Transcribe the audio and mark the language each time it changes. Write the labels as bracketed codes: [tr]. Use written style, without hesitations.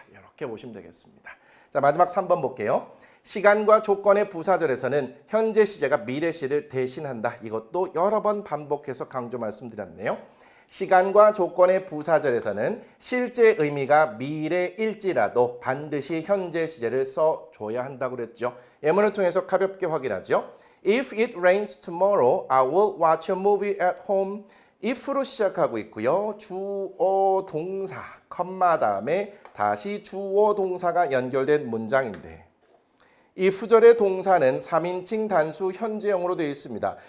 [ko] 이렇게 보시면 되겠습니다. 자, 마지막 3번 볼게요. 시간과 조건의 부사절에서는 현재 시제가 미래 시를 대신한다. 이것도 여러 번 반복해서 강조 말씀드렸네요. 시간과 조건의 부사절에서는 실제 의미가 미래일지라도 반드시 현재 시제를 써줘야 한다고 그랬죠. 예문을 통해서 가볍게 확인하죠. [en] If it rains tomorrow, I will watch a movie at home. [ko] if로 시작하고 있고요. 주어 동사, 컴마 다음에 다시 주어 동사가 연결된 문장인데 if절의 동사는 3인칭 단수 현재형으로 되어 있습니다.